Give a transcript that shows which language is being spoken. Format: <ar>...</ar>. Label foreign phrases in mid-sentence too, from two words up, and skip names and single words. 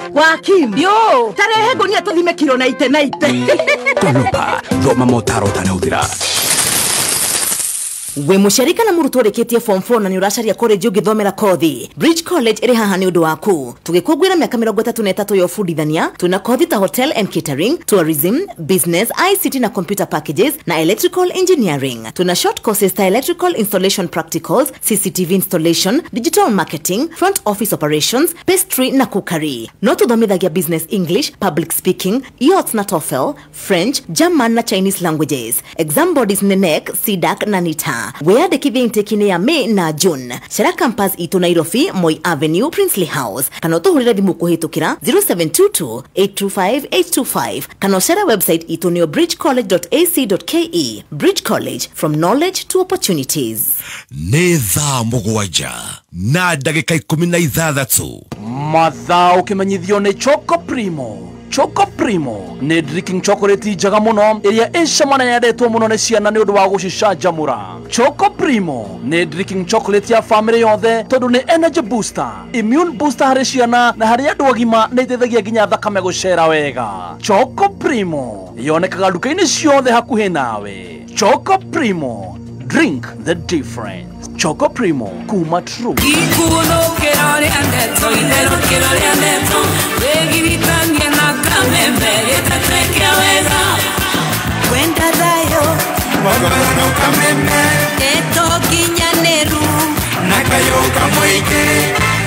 <ki>Wakim, yo tarehe ngũnia tũthime kiro na ite. Konopa, thoma motaro ũtanahũthĩra. We mũciarika na mũrutwo ũrĩkĩtie form 4 na nĩ ũracaria college ũngĩthomera kothi. Bridge College ĩrĩ haha nĩ ũndũ waku. Tũgĩkũngũĩra mĩaka 33 ya ũbundithania, tuna kothi ta</ki> <en>hotel and catering, tourism, business, ICT na computer packages na electrical engineering. Tuna short courses ta electrical installation practicals, CCTV installation, digital marketing, front office operations, pastry na cookery.</en> <ki>No tuthomithagia</ki> <en>business English, public speaking, IELTS na TOEFL, French, German na Chinese languages. Exam bodies ni NEC, CDAC na NITA.</en> <ki>Weyandĩkithie intake-inĩ ya May na June. Cera campus itũ Nairobi, Moi Avenue, Princely House. Kana ũtũhũrĩre thimũ kũhĩtũkĩra 0722-825-825. Kana ũcera website itũ nĩyo bridgecollege.ac.ke.</ki> <en>Bridge College, from knowledge to opportunities.</en> <ki>Nĩ thaa 7 na ndagĩka 16. Mathaa ũkĩmenyithio nĩ Choco Primo. Choco Primo nĩ</ki> <en>drinking chocolate</en> <ki>njega mũno ĩrĩa ĩcama na yendetwo mũno nĩ ciana nĩ ũndũ wa gũcicanjamũra. Choco Primo nĩ</ki> <en>drinking chocolate</en> <ki>ya family yothe tondũ nĩ</ki> <en>energy booster, immune booster</en> <ki>harĩ ciana na harĩ andũ agima nĩ iteithagia nginya thakame gũcera wega. Choco Primo yonekaga nduka-inĩ ciothe hakuhĩ nawe.</ki> <en>Choco Primo, drink the difference. Choco Primo,</en> <ki>kuma true. Cuenta dayo, Mogorano kameme, Eto kinyaneru, Nakayo kamoike.</ki>